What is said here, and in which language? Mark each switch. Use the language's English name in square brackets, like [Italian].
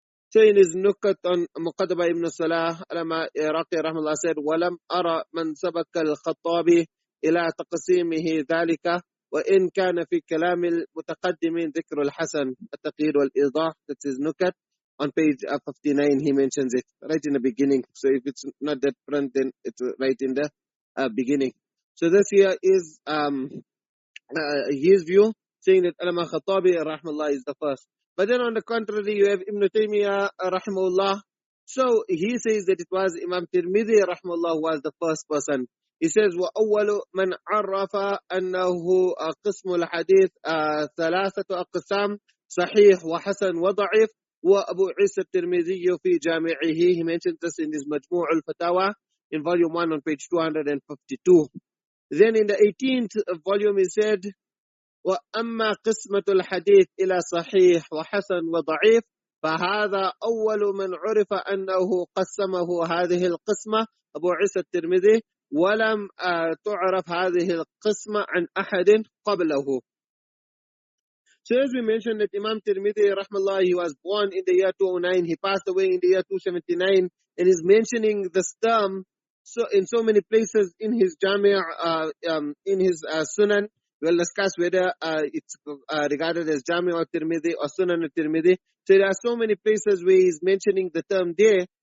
[English] So in his Nukat on Muqaddama ibn Salah, Allama Iraqi rahimahullah said, [Arabic] وَلَمْ أَرَ مَنْ سَبَكَ الْخَطَّابِ إِلَى تَقْسِيمِهِ ذَلِكَ وَإِنْ كَانَ فِي كَلَامِ الْمُتَقَدِّمِينَ ذِكْرُ الْحَسَنِ التَّقْيِيدُ وَالْإِيضَاحُ. [English] That's his Nukat. On page 59, he mentions it right in the beginning. So if it's not that front, then it's right in the beginning. So this here is his view, saying that Allama Khattabi rahimahullah is the first. But then on the contrary, you have Ibn Taymiyyah rahimahullah. So he says that it was Imam Tirmidhi rahimahullah who was the first person. He says, [Arabic] وَأَوَّلُ مَنْ عَرَّفَ أَنَّهُ قِسْمُ الْحَدِيثِ ثَلَاثَةُ أَقْسَامٍ صَحِيحٌ وَحَسَنٌ وَضَعِيفٌ وَأَبُو عِيسَى التِّرْمِذِيُّ فِي جَامِعِهِ. [English] He mentions this in his Majmu' al-Fatawa in volume 1 on page 252. Then in the 18th volume he said, [Arabic] وَأَمَّا قِسْمَةُ الْحَدِيثِ إِلَى صَحِيحٌ وَحَسَنٌ وَضَعِيفٌ فَهَذَا أَوَّلُ مَنْ عُرِفَ أَنَّهُ قَسَّمَهُ هذه القسمة أبو عيسى الترمذي وَلَمْ تُعْرَفْ هذه القسمة عن أحد قبله. [English] So as we mentioned that Imam Tirmidhi rahmallah, he was born in the year 209, he passed away in the year 279, and is mentioning this term so in so many places in his Jami', in his Sunan. We'll discuss whether it's regarded as Jami' al-Tirmidhi or Sunan al-Tirmidhi. So there are so many places where he's mentioning the term there.